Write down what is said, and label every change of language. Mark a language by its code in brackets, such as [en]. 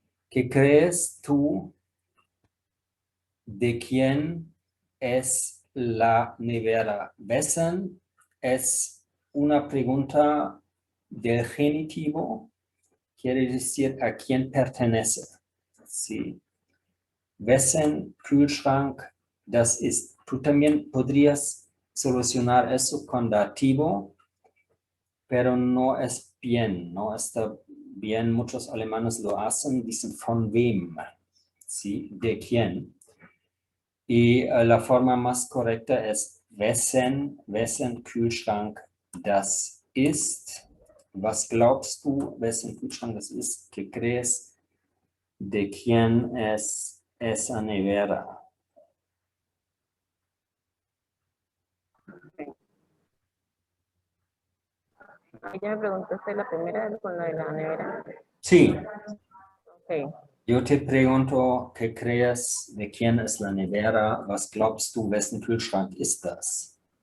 [es] ¿Qué crees tú de quién es la nevera? Wessen es una pregunta del genitivo, quiere decir a quién pertenece. Sí. [de] Wessen Kühlschrank das ist. [es] Tú también podrías solucionar eso con dativo, pero no es bien, no está bien. Muchos alemanes lo hacen, dicen [de] von wem, [es] ¿sí? ¿De quién? Y la forma más correcta es [de] wessen Kühlschrank das ist. Was glaubst du, wessen Kühlschrank das ist? [es] ¿Qué crees? ¿De quién es esa nevera? Ella me preguntaste la primera con la de la nevera. Sí, Ok. Yo te pregunto, ¿qué crees de quién es la nevera? [de] Was glaubst du, wessen Kühlschrank ist das?